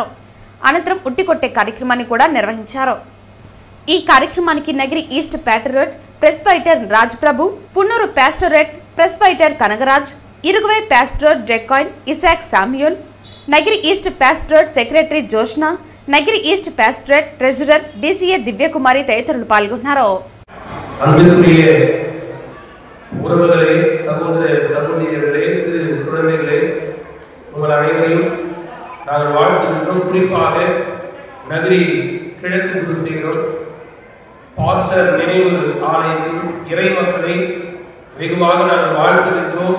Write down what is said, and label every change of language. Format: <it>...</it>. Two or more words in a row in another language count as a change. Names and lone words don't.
<te>అనంతరం ఉట్టికొట్టే కార్యక్రమాన్ని కూడా నిర్వహించారు. ఈ కార్యక్రమానికి నగిరి ఈస్ట్ ప్యాటరేట్ ప్రెస్బైటర్ రాజ్ ప్రభు, పున్నూరు ప్యాస్టరేట్ ప్రెస్బైటర్ కనగరాజ్, ఇరుగువై ప్యాస్టరేట్ డెకాయిన్ ఇసాక్ సామ్యూల్, నగిరి ఈస్ట్ ప్యాస్టరేట్ సెక్రటరీ జోష్నా, నగిరి ఈస్ట్ ప్యాస్టరేట్ ట్రెజరర్ డిసిఏ దివ్యకుమారి తదితరులు పాల్గొన్నారు.</te> <ta>உறவுகளே, சகோதர சகோதரிகளே, சிறு குழந்தைகளே, உங்கள் அனைவரையும் நாங்கள் வாழ்த்துகின்றோம். குறிப்பாக நகரி கிழக்கு குருசேகரம் பாஸ்டர் நினைவு ஆலயத்தின் இறை மக்களை வெகுவாக நாங்கள் வாழ்த்துகின்றோம்.</ta>